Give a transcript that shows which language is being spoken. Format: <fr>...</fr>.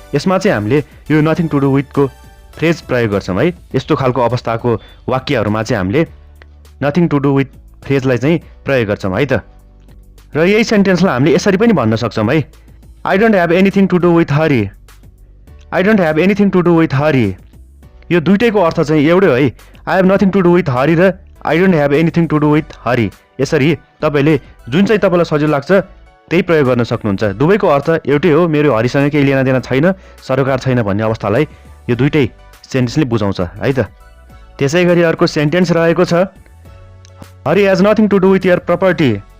<ne>यसमा चाहिँ हामीले यो नथिङ टु डु विथको फ्रेज प्रयोग गर्छौँ है। यस्तो खालको अवस्थाको वाक्यहरूमा चाहिँ हामीले नथिङ टु डु विथ फ्रेजलाई चाहिँ प्रयोग गर्छौँ है त। र यही सेन्टेन्सलाई हामीले यसरी पनि भन्न सक्छौँ है</ne> <en>I don't have anything to do with Hari. I don't have anything to do with Hari,</en> <ne>यो दुइटैको अर्थ चाहिँ एउटै हो है।</ne> <en>I have nothing to do with Hari र I don't have anything to do with Hari,</en> <ne>यसरी तपाईँले जुन चाहिँ तपाईँलाई सजिलो लाग्छ त्यही प्रयोग गर्न सक्नुहुन्छ। दुवैको अर्थ एउटै हो, मेरो हरिसँग केही लेनादेना छैन, सरोकार छैन भन्ने अवस्थालाई यो दुइटै सेन्टेन्सले बुझाउँछ है त। त्यसै गरी अर्को सेन्टेन्स रहेको छ</ne> <en>Hari has nothing to do with your property.</en>